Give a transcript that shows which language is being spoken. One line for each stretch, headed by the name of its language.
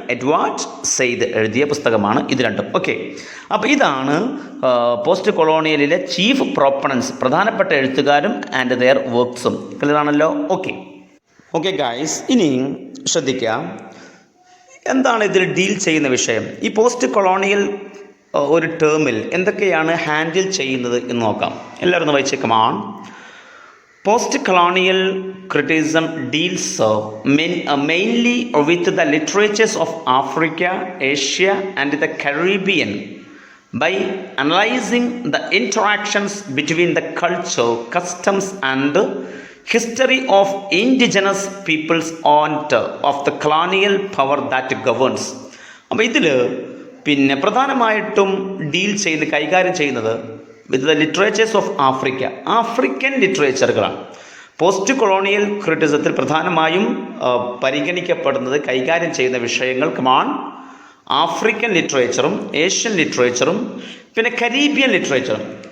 Malayalam: Edward Syed എഴുതിയ പുസ്തകമാണ് ഇത് രണ്ടും. ഓക്കെ. അപ്പോൾ ഇതാണ് പോസ്റ്റ് കൊളോണിയലിലെ ചീഫ് പ്രോപ്പണൻസ്, പ്രധാനപ്പെട്ട എഴുത്തുകാരും
English: And there വർക്ക്സും.
Malayalam: ക്ലിയർ ആണല്ലോ? ഓക്കെ ഗായ്സ്, ഇനി ശ്രദ്ധിക്കുക, എന്താണ് ഇതിൽ ഡീൽ ചെയ്യുന്ന വിഷയം. ഈ പോസ്റ്റ് കൊളോണിയൽ ഒരു ടേമിൽ എന്തൊക്കെയാണ് ഹാൻഡിൽ ചെയ്യുന്നത് എന്ന് നോക്കാം. എല്ലാവരും ഒന്ന് വായിച്ചേക്കുമാണ്.
English: Post-colonial criticism deals mainly with the literatures of Africa, Asia and the Caribbean by analyzing the interactions between the culture, customs and history of indigenous peoples and of the colonial power that governs.
Malayalam: അപ്പോൾ ഇതിൽ പിന്നെ പ്രധാനമായിട്ടും കൈകാര്യം ചെയ്യുന്നത്
English: with the literatures of Africa,
Malayalam: African ലിറ്ററേച്ചറുകളാണ്. Post colonial ക്രിറ്റിസത്തിൽ പ്രധാനമായും പരിഗണിക്കപ്പെടുന്നത്, കൈകാര്യം ചെയ്യുന്ന വിഷയങ്ങൾ ആഫ്രിക്കൻ ലിറ്ററേച്ചറും ഏഷ്യൻ ലിറ്ററേച്ചറും പിന്നെ കരീബിയൻ ലിറ്ററേച്ചറും.